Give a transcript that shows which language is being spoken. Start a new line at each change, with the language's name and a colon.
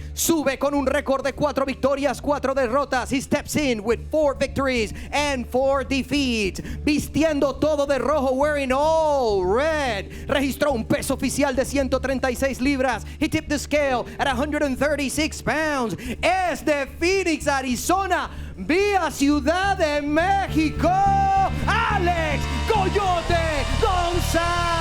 Spanish: Sube con un récord de 4 victorias, 4 derrotas.
English: He steps in with 4 victories and 4 defeats.
Spanish: Vistiendo todo de rojo,
English: wearing all red.
Spanish: Registró un peso oficial de 136 libras.
English: He tipped the scale at 136 pounds.
Spanish: Es de Phoenix, Arizona, vía Ciudad de México, Alex Coyote Gonzalez.